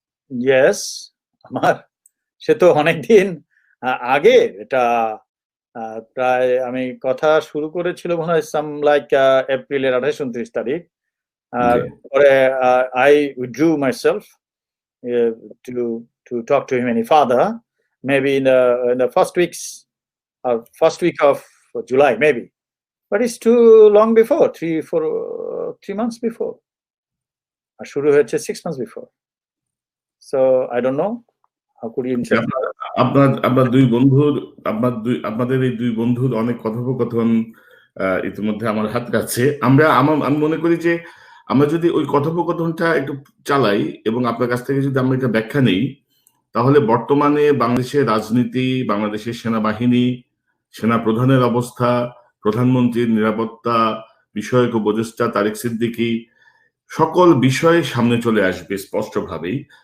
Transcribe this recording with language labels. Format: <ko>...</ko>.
<bn>Yes, আমার সে তো অনেকদিন আগে, এটা প্রায় আমি কথা শুরু করেছিল মনে হয় সাম লাইক এপ্রিলের 28-29 তারিখ। আর পরে</bn> <en>I withdrew myself to talk to him any further, maybe in the first week of July maybe, but it's too long before, 3 months before,</en> <bn>আর শুরু হয়েছে</bn> <en>6 months before, so I don't know how could you</en> <bn>আপনার দুই বন্ধুর, আপনাদের এই দুই বন্ধুর অনেক কথোপকথন ইতিমধ্যে আমার হাত কাছে। আমি মনে করি যে আমরা যদি ওই কথোপকথনটা একটু চালাই এবং আপনার কাছ থেকে যদি আমরা একটা ব্যাখ্যা নেই, তাহলে বর্তমানে বাংলাদেশের রাজনীতি, বাংলাদেশের সেনাবাহিনী, সেনা প্রধানের অবস্থা, প্রধানমন্ত্রীর নিরাপত্তা বিষয়ক উপদেষ্টা তারেক সিদ্দিকী, সকল বিষয় সামনে চলে আসবে স্পষ্টভাবেই।</bn>